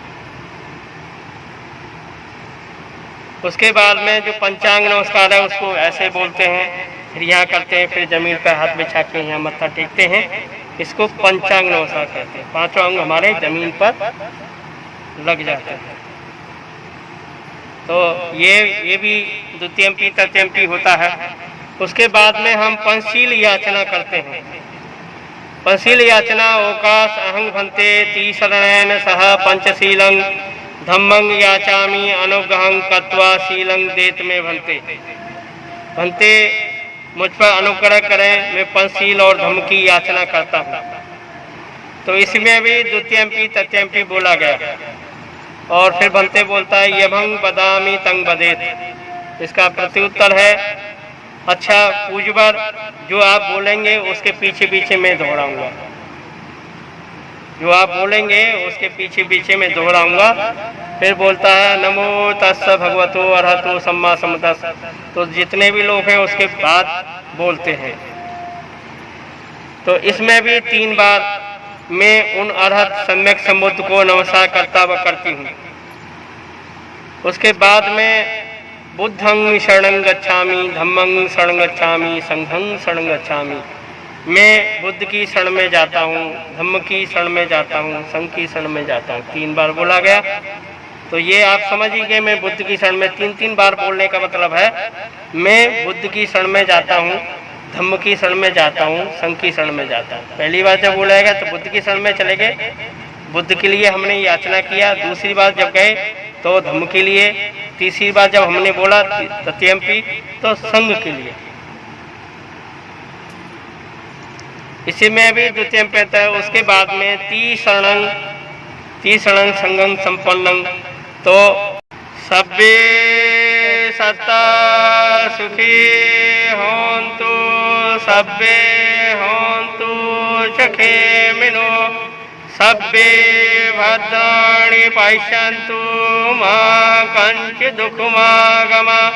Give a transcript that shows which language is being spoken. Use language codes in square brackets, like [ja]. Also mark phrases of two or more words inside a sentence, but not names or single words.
[hi] उसके बाद में जो पंचांग नमस्कार है उसको ऐसे बोलते हैं, फिर यहाँ करते हैं, फिर जमीन पर हाथ बिछा के यहाँ मत्था टेकते हैं। इसको पंचांग नमस्कार कहते हैं। 5 अंग हमारे जमीन पर लग जाते हैं। तो ये भी [pi] द्वितीयम्पी तृतीयम्पी [hi] होता है। उसके बाद में हम पंचशील याचना करते हैं। [pi] पंचशील याचना ओकाश अहंग भन्ते तीसरणेन सह पंचशीलं धम्मं याचामि अनुग्रहं कृत्वा शीलं देत में भन्ते। [hi] मुझ पर अनुग्रह करें, मैं पंचशील और धम्म की याचना करता हूँ। तो इसमें भी [pi] द्वितीयम्पी तृतीयम्पी [hi] बोला गया। और फिर भन्ते बोलता है [pi] यभंग बदामी तंग बदेत। [hi] इसका प्रत्युत्तर है, अच्छा पूजवर, जो आप बोलेंगे उसके पीछे पीछे मैं दोहराऊंगा। जो आप बोलेंगे उसके पीछे पीछे मैं दोहराऊंगा। फिर बोलता है [pi] नमो तस्स भगवतो अरहतो सम्मा सम्बुद्धस्स। [hi] तो जितने भी लोग हैं उसके बाद बोलते हैं। तो इसमें भी 3 बार मैं उन अरहत सम्यक संबुद्ध को नमस्कार करता व करती हूँ। उसके बाद में [pi] बुद्धं शरणं गच्छामि, धम्मं शरणं गच्छामि, संघं शरणं गच्छामि। [hi] मैं बुद्ध की शरण में जाता हूँ, धम्म की शरण में जाता हूँ, संघ की शरण में जाता हूँ। 3 बार बोला गया। तो ये आप समझ ही गए, मैं बुद्ध की शरण में 3 बार बोलने का मतलब है मैं बुद्ध की शरण में जाता हूँ, धम्म की शरण में जाता हूँ, संघ की शरण में जाता हूँ। पहली बार जब बोलाएगा तो बुद्ध की शरण में चले गए, बुद्ध के लिए हमने याचना किया। दूसरी बार जब गए तो धम्म के लिए। तीसरी बार जब हमने बोला तृतीयम्पी तो संघ के लिए। इसी में भी द्वितीयम्पी है। उसके बाद में [pi] तीसरणं संघं संपन्नं। तो सब्बे सत्ता सुखी होन्तु, सब्बे होन्तु सुखिनो, सब्बे [sa] भद्राणि पश्यन्तु मा कञ्चित् दुःखमागमः।